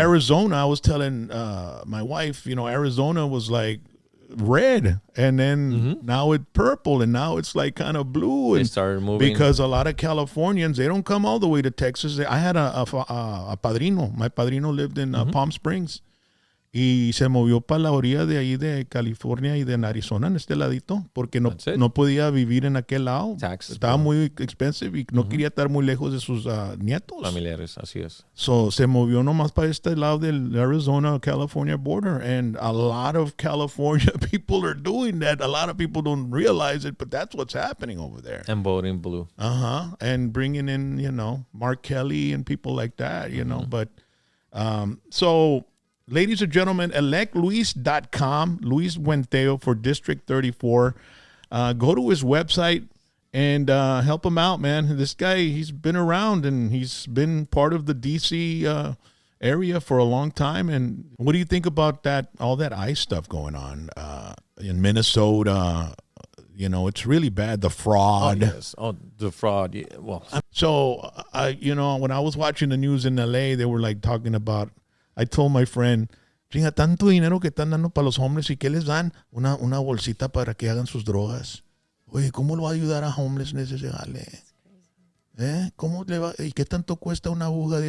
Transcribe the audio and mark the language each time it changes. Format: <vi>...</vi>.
<en>Arizona. I was telling my wife, you know, Arizona was like red, and then now it's purple, and now it's like kind of blue. They And started moving. because a lot of Californians, they don't come all the way to Texas. I had a padrino. My padrino lived in Palm Springs.</en> <es>Y se movió para la orilla de ahí de California y de Arizona, en este ladito, porque no,</es> <en>That's it.</en> <es>no podía vivir en aquel lado.</es> <en>Taxes,</en> <es>Estaba muy expensive y no quería estar muy lejos de sus nietos. Familiares, así es. So se movió nomás para este lado del Arizona-California border.</es> <en>And a lot of California people are doing that. A lot of people don't realize it, but that's what's happening over there. And voting blue. And bringing in, you know, Mark Kelly and people like that, you know. But so, ladies and gentlemen, electluis.com, Luis Buentello for District 34. Go to his website and help him out, man. This guy, he's been around and he's been part of the D.C. Area for a long time. And what do you think about that? All that ICE stuff going on in Minnesota? You know, it's really bad. The fraud. Oh, yes. Oh, the fraud. Yeah. Well, So, you know, when I was watching the news in L.A., they were like talking about. I told my friend,</en> <es>chinga, tanto dinero que están dando para los homeless, ¿y qué les dan? Una bolsita para que hagan sus drogas. Oye, ¿cómo lo va a ayudar a homelessness ese jale? ¿Cómo le va? ¿Y qué tanto cuesta una aguja?</es>